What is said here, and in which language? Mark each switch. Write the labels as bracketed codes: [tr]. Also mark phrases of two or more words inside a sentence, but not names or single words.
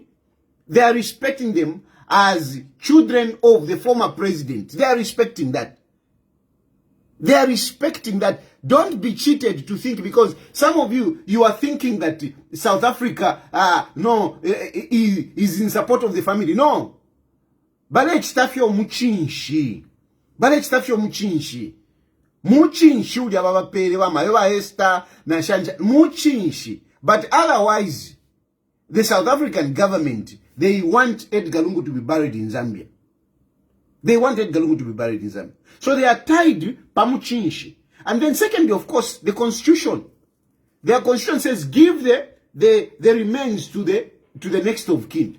[en] They are respecting them as children of the former president. They are respecting that. They are respecting that. Don't be cheated to think, because some of you are thinking that South Africa, is in support of the family. No. [bem] Bale chitafyo muchinshi. Muchinshi uli ababapele wa mayoba Esther na shanja. Muchinshi. [en] But otherwise, the South African government, they want Edgar Lungu to be buried in Zambia. So they are tied pamuchinshi. And then secondly, of course, the constitution. Their constitution says give the remains to the next of kin.